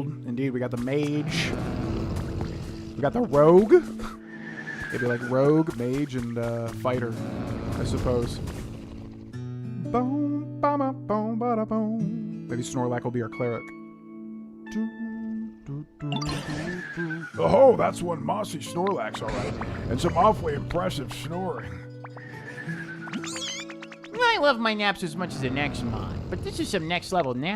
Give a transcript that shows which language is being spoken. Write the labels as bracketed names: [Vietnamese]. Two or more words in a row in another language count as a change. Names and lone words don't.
[English] Indeed, we got the mage. We got the rogue. Maybe like rogue, mage, and fighter, I suppose. Boom, ba boom, ba boom. Maybe Snorlax will be our cleric. Oh, that's one mossy Snorlax, all right. And some awfully impressive snoring. I love my naps as much as the next mod, but this is some next level napping.